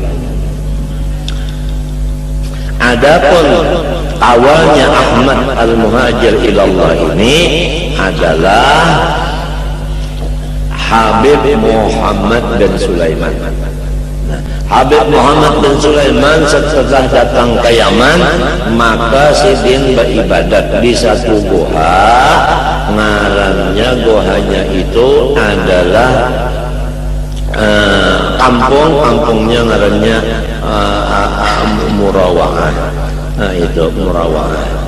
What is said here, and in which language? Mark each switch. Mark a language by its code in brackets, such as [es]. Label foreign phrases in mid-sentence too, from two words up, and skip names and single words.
[id] Adapun awalnya Ahmad al-Muhajir ilallah ini adalah Habib Muhammad bin Sulaiman. Habib Muhammad bin Sulaiman setelah datang ke Yaman, maka Sidin beribadat di satu goha. [bjn] Ngarannya gohanya itu adalah kampungnya ngarannya Murawa'ah. Nah, itu Murawa'ah.